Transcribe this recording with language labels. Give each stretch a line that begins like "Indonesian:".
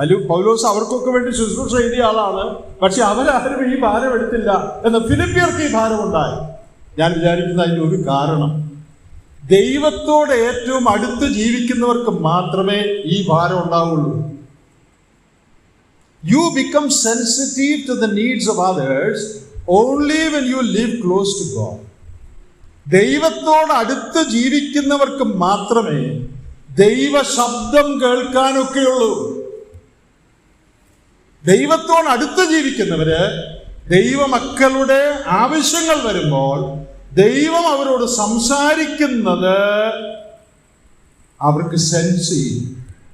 Malayalam: പൗലോസ് അവർക്കൊക്കെ വേണ്ടി ശുശ്രൂഷ എഴുതിയ ആളാണ്, പക്ഷെ അവരാരും ഈ ഭാരം എടുത്തില്ല. എന്നാൽ ഫിലിപ്പിയർക്ക് ഈ ഭാരം ഉണ്ടായി. ഞാൻ വിചാരിക്കുന്ന അതിൻ്റെ ഒരു കാരണം, ദൈവത്തോട് ഏറ്റവും അടുത്ത് ജീവിക്കുന്നവർക്ക് മാത്രമേ ഈ ഭാരം ഉണ്ടാവുള്ളൂ.
English: You become sensitive to the needs of others only when you live close to God.
Malayalam: ദൈവത്തോട് അടുത്ത് ജീവിക്കുന്നവർക്ക് മാത്രമേ ദൈവ ശബ്ദം കേൾക്കാനൊക്കെയുള്ളൂ. ദൈവത്തോട് അടുത്ത് ജീവിക്കുന്നവര് ദൈവമക്കളുടെ ആവശ്യങ്ങൾ വരുമ്പോൾ ദൈവം അവരോട് സംസാരിക്കുന്നത് അവർക്ക് സെൻസ് ചെയ്യും.